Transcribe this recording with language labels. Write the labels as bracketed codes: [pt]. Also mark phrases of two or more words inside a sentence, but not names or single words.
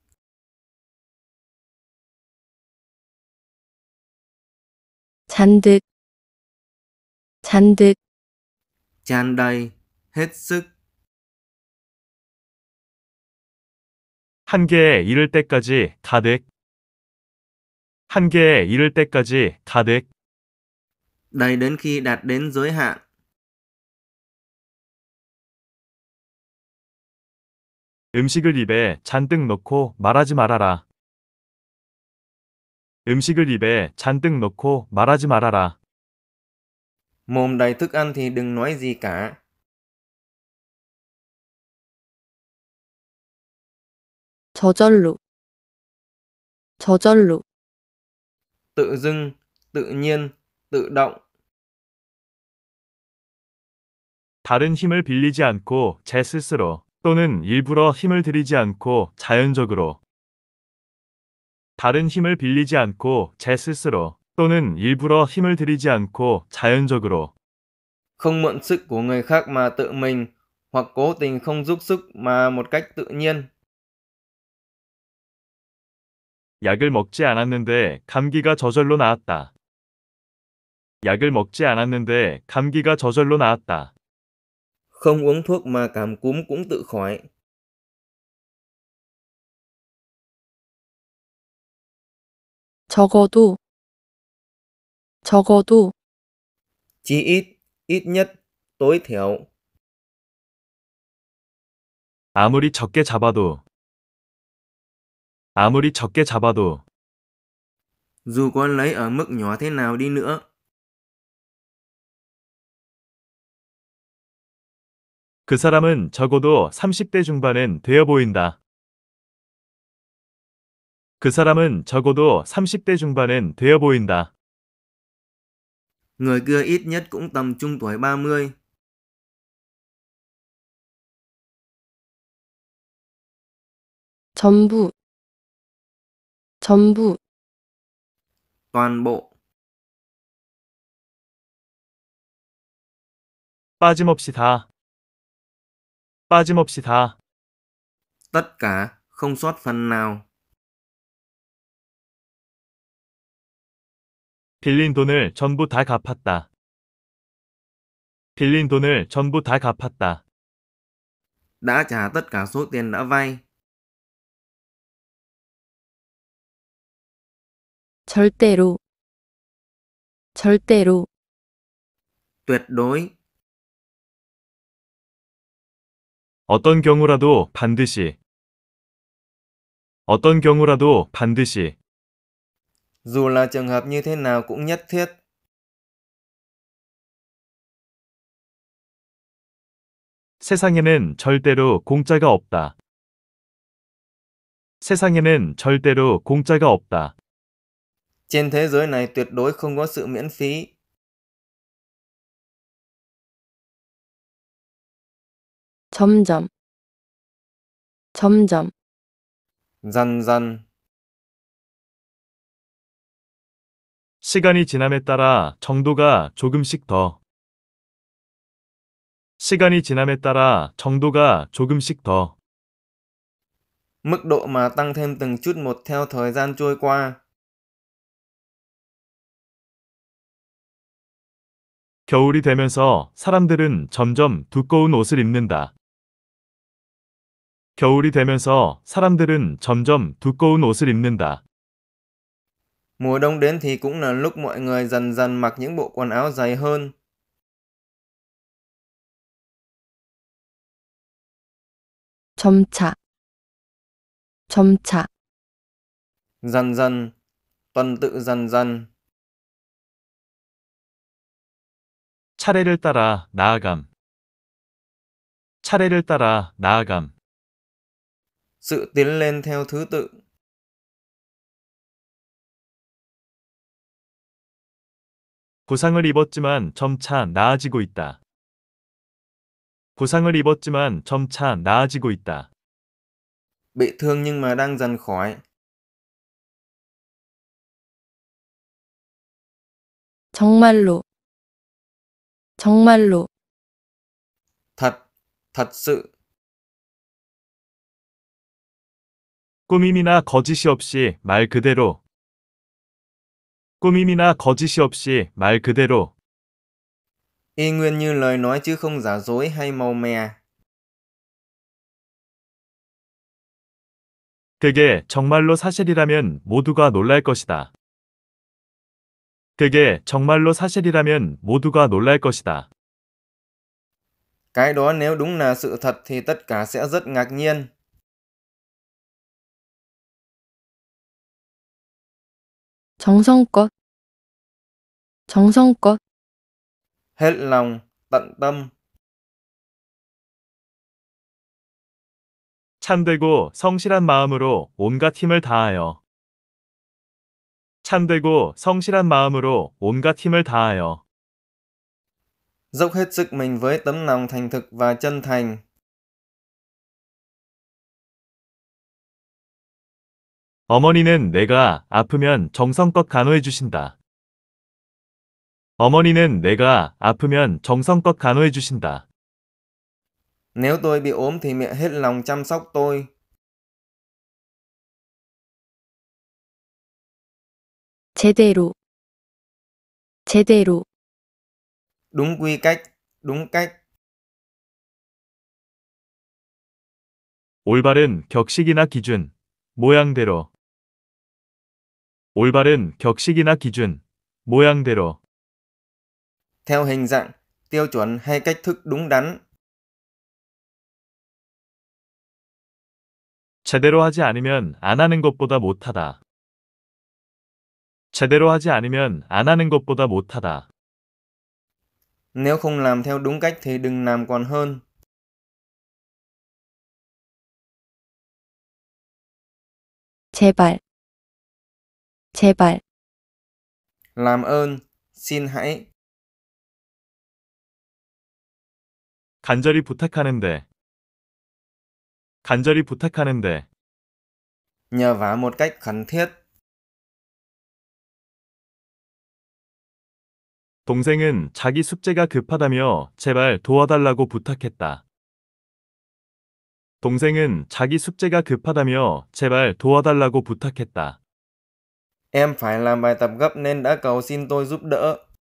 [ko] 잔뜩, 잔뜩, [vi] Tràn đầy, hết sức. [ko] 한계에 이를 때까지 가득. 한계에 이를 때까지 가득. [vi] Đầy đến khi đạt đến giới hạn. [ko] 음식을 입에 잔뜩 넣고 말하지 말아라. 음식을 입에 잔뜩 넣고 말하지 말아라. [vi] Mồm đầy thức ăn thì đừng nói gì cả. [ko] 저절로, 저절로, [vi] Tự dưng, tự nhiên, tự động. [ko] 다른 힘을 빌리지 않고 제 스스로 또는 일부러 힘을 들이지 않고 자연적으로. 다른 힘을 빌리지 않고 제 스스로 또는 일부러 힘을 들이지 않고 자연적으로. [vi] Không mượn sức của người khác mà tự mình, hoặc cố tình không giúp sức mà một cách tự nhiên. [ko] 약을 먹지 않았는데 감기가 저절로 나았다. 약을 먹지 않았는데 감기가 저절로 나았다. [vi] Không uống thuốc mà cảm cúm cũng tự khỏi. [ko] 적어도, 적어도, [vi] Chí ít, ít nhất, tối thiểu. [ko] 아무리 적게 잡아도. 아무리 적게 잡아도. [vi] Dù có lấy ở mức nhỏ thế nào đi nữa. [ko] 그 사람은 적어도 30대 중반은 되어 보인다. 그 사람은 적어도 30대 중반은 되어 보인다. [vi] Người kia ít nhất cũng tầm trung tuổi 30. [ko] 전부, 전부, [vi] Toàn bộ. [ko] 빠짐없이 다. 빠짐없이 다. [vi] Tất cả, không sót phần nào. [ko] 빌린 돈을 전부 다 갚았다. 빌린 돈을 전부 다 갚았다. [vi] Đã trả tất cả số tiền đã vay. [ko] 절대로, 절대로, [vi] tuyệt đối, [ko] 어떤 경우라도 반드시. 어떤 경우라도 반드시. [vi] dù là trường hợp như thế nào cũng nhất thiết. [ko] 세상에는 절대로 공짜가 없다. 세상에는 절대로 공짜가 없다. [vi] Trên thế giới này tuyệt đối không có sự miễn phí. [ko] 점점, 점점, [vi] Dần dần, [ko] 시간이 지남에 따라 정도가 조금씩 더. 시간이 지남에 따라 정도가 조금씩 더. [vi] mức độ mà tăng thêm từng chút một theo thời gian trôi qua. [ko] 겨울이 되면서 사람들은 점점 두꺼운 옷을 입는다. 겨울이 되면서 사람들은 점점 두꺼운 옷을 입는다. [vi] Mùa đông đến thì cũng là lúc mọi người dần dần mặc những bộ quần áo dày hơn. [ko] 점차, 점차, [vi] Dần dần, tuần tự dần dần. [ko] 차례를 따라 나아감. 차례를 따라 나아감. [vi] Sự tiến lên theo thứ tự. [ko] 부상을 입었지만 점차 나아지고 있다. 부상을 입었지만 점차 나아지고 있다. [vi] Bị thương nhưng mà đang dần khỏi. [ko] 정말로, 정말로, [vi] Thật, thật sự. [ko] 꾸밈이나 거짓이 없이 말 그대로. 꾸밈이나 거짓이 없이 말 그대로. [vi] Y nguyên như lời nói chứ không giả dối hay màu mè. [ko] 그게 정말로 사실이라면 모두가 놀랄 것이다. 그게 정말로 사실이라면 모두가 놀랄 것이다. [vi] Cái đó nếu đúng là sự thật thì tất cả sẽ rất ngạc nhiên. [ko] 정성껏, 정성껏, [vi] Hết lòng, tận tâm. [ko] 참되고 성실한 마음으로 온갖 힘을 다하여. 참되고 성실한 마음으로 온갖 힘을 다하여. [vi] Dốc hết sức mình với tấm lòng thành thực và chân thành. [ko] 어머니는 내가 아프면 정성껏 간호해 주신다. 어머니는 내가 아프면 정성껏 간호해 주신다. [vi] Nếu tôi bị ốm thì mẹ hết lòng chăm sóc tôi. [ko] 제대로, 제대로, [vi] Đúng quy cách, đúng cách. [ko] 올바른 격식이나 기준, 모양대로. 올바른 격식이나 기준, 모양대로. [vi] Theo hình dạng, tiêu chuẩn hay cách thức đúng đắn. [ko] 제대로 하지 않으면 안 하는 것보다 못하다. 제대로 하지 않으면 안 하는 것보다 못하다. [vi] Nếu không làm theo đúng cách thì đừng làm còn hơn. [ko] 제발, 제발, [vi] Làm ơn, xin hãy. [ko] 간절히 부탁하는데. 간절히 부탁하는데. [vi] Nhờ vả một cách khẩn thiết. [ko] 동생은 자기 숙제가 급하다며 제발 도와달라고 부탁했다. 동생은 자기 숙제가 급하다며 제발 도와달라고 부탁했다. [vi] Em phải làm bài tập gấp nên đã cầu xin tôi giúp đỡ.